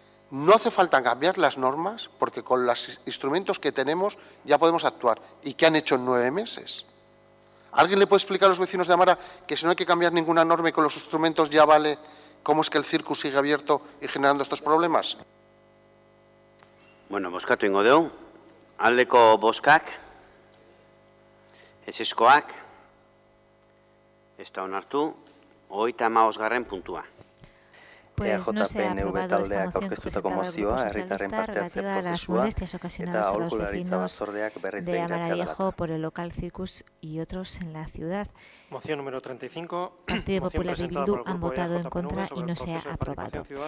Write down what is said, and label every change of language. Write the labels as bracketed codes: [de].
[es] No hace falta cambiar las normas porque con los instrumentos que tenemos ya podemos actuar. ¿Y qué han hecho en 9 meses? ¿Alguien le puede explicar a los vecinos de Amara que si no hay que cambiar ninguna norma y con los instrumentos ya vale cómo es que el circo sigue abierto y generando estos problemas? [eu] Bueno, bozkatu ingo dugu. Aldeko bozkak, ezezkoak, ez da onartu, 35. puntua. [es] Pues no se ha aprobado esta moción que presentaba el Grupo Socialista relativa a las molestias ocasionadas a los vecinos de Amara Viejo por el local Circus y otros en la ciudad. Moción número 35. Partido Popular y Bildu han votado en contra y no se ha aprobado.